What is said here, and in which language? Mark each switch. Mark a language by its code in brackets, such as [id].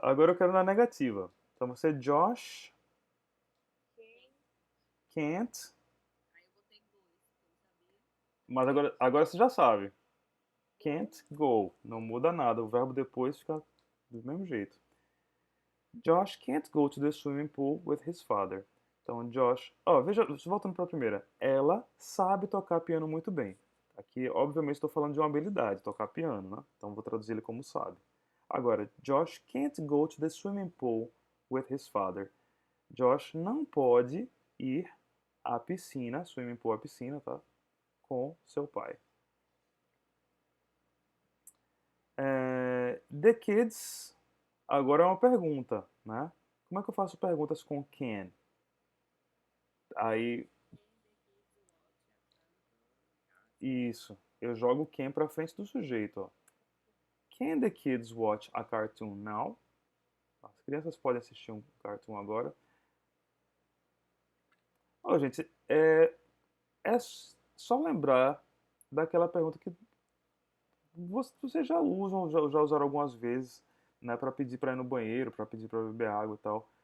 [pt] Agora eu quero na negativa. Então você, Josh Quem [en] can't. [pt] Aí eu botei dois, porque eu não sabia. Mas agora você já sabe. [en] Can't go. [pt] Não muda nada. O verbo depois fica do mesmo jeito. [en] Josh can't go to the swimming pool with his father. [pt] Então, Josh. Ó, veja, voltando para a primeira. Ela sabe tocar piano muito bem. Aqui, obviamente, estou falando de uma habilidade, tocar piano, né? Então, vou traduzir ele como sabe. [en] Agora, Josh can't go to the swimming pool with his father. [pt] Josh não pode ir à piscina, [en] swimming pool [pt] é a piscina, tá? Com seu pai. [en] The kids, [pt] agora é uma pergunta, né? Como é que eu faço perguntas com can? Aí, isso, eu jogo can pra frente do sujeito, ó. [en] Can the kids watch a cartoon now? [pt] As crianças podem assistir um cartoon agora. Ó, gente, é só lembrar daquela pergunta que vocês já usam, já usaram algumas vezes, né, para pedir para ir no banheiro, para pedir para beber água e tal.